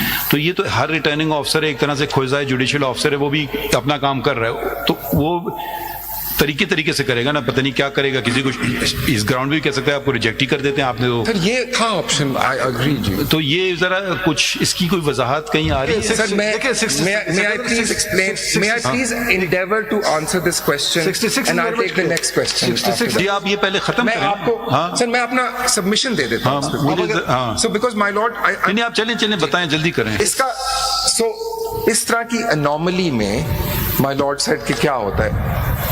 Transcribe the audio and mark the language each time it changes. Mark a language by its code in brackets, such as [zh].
[ur] تو یہ تو ہر ریٹرننگ آفیسر ایک طرح سے کھوجائے جوڈیشل آفیسر ہے, وہ بھی اپنا کام کر رہا ہے, تو وہ طریقے سے کرے گا نا, پتہ نہیں کیا کرے گا. کسی کو اس گراؤنڈ بھی کہہ سکتا ہے آپ کو ریجیکٹ ہی کر دیتے ہیں آپ نے, سر یہ تھا آپشن. آئی اگری جی. تو یہ ذرا کچھ اس کی کوئی وضاحت کہیں آ رہی ہے؟ [en] Sir may I please explain, may I please endeavor to answer this question and I'll take the next question. [ur] جی آپ یہ پہلے ختم میں کریں. آپ کو سر میں اپنا سبمیشن دے دیتا ہوں. [en] so because my lord [ur] نہیں آپ چلیں بتائیں, جلدی کریں. اس کا سو اس طرح کی انوملی میں مائی لارڈ سیڈ کہ کیا ہوتا ہے.